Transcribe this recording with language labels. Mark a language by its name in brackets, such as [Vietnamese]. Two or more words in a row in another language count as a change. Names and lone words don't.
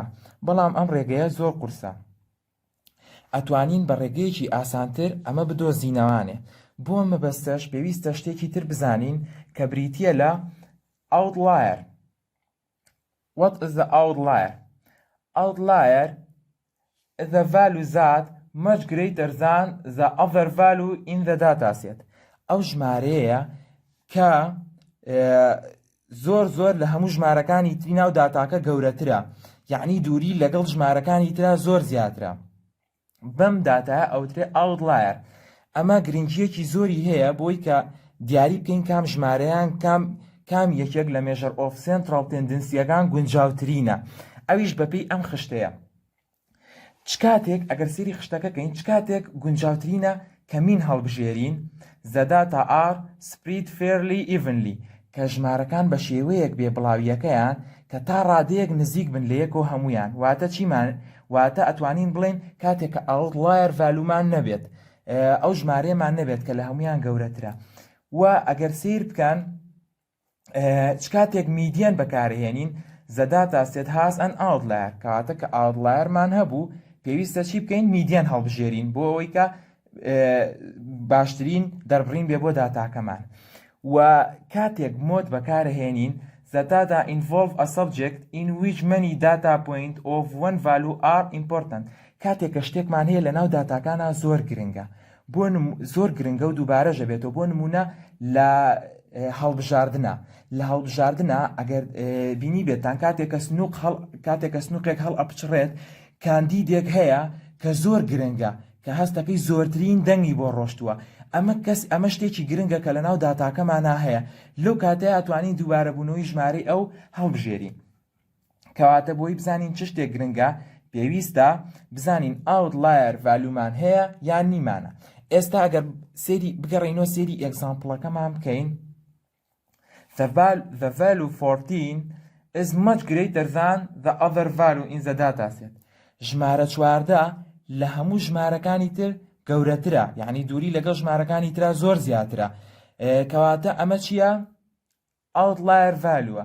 [Central Kurdish] بەڵام ئەم ڕێگەیە زۆر قورسە. ئەتوانین بە ڕێگەیەکی ئاسانتر ئەمە بدۆزینەوانێ. بۆ مەبەستەش پێویستە شتێکی تر بزانین کە بریتیە لە outlier. [English] What is the outlier? Outlier is a value that much greater than the other value in the dataset. [Central Kurdish] ئەو ژمارەیە کە زۆر لە هەموو ژمارەکانی تری ناو داتاکە گەورەترە، یعنی دووری لەگەڵ ژمارەکانی ترا زۆر زیاترە. بەم داتایە ئەوترێ outlier. ئەمە گرنگیەکی زۆری هەیە بۆی کە دیاری بکەین کام ژمارەیان کام یەکێک لە [English] measure of central tendency [Central Kurdish] ەکان گونجاوترینە. ئەویش بەپێی ئەم خشتەیە. چ کاتێک ئەگەر سێری خشتەکەکەین چ کاتێک گونجاوترینە کە مین هەڵبژێرین [English] the data are spread fairly evenly، [Central Kurdish] کە ژمارەکان بە شێوەیەک بێ بڵاویەکەیان کە تا ڕادەیەک نزیک بن لە یەکەوە هەمویان. واتە چیمان؟ واتە ئەتوانین بڵێن کاتێک کە [English] outlier value [Central Kurdish] مان نەبێت، ئەو ژمارەیەمان نەبێت کە لە هەمویان گەورەترە. و ئەگەر سیر بکەن چ کاتێک میدیان بەکارهێنین [English] the data set has an outlier، [Central Kurdish] کەواتە کە outlier-مان هەبوو پێویستە چی بکەین؟ میدیان هەڵبژێرین بۆ ئەوەی کە باشترین دەربڕین بێ بۆ داتاکەمان. و کاتێک مۆد بەکارهێنین [English] the data involve a subject in which many data points of one value are important. [Central Kurdish] کاتێک کە شتێکمان هەیە لە ناو داتاکانە زۆر گرنگە، زۆر گرنگە و دووبارەژە بێتەوە. بۆ نمونە لە هەڵبژاردنە ئەگەر بینی بێتان کاتێک سنووقێک هەڵ ئەپچڕێت کاندیدێک هەیە کە زۆر گرنگە کە هەستەکەی زۆرترین دەنگی بۆ ڕۆشتووە. ئەمە شتێکی گرنگە کە لە ناو داتاکەمانە هەیە. لەو کاتەیە ئەتوانین دووبارە بوونەوەی ژمارەی ئەو هەڵبژێرین. کەواتە بۆی بزانین چ شتێک گرنگە پێویستە بزانین [English] outlier value [Central Kurdish] مان هەیە یان نیمانە. ئێستا ئەگەر سێری بگەڕێنەوە سێری ئێگزامپڵەکەمان بکەین. [English] The value 14 is much greater than the other value in the dataset. [Central Kurdish] ژمارە 14 لە هەموو ژمارەکانی تر گەورەترە، یعنی دووری لەگەڵ ژمارەکانی ترە زۆر زیاترە. کەواتە ئەمە چییە؟ [English] outlier value.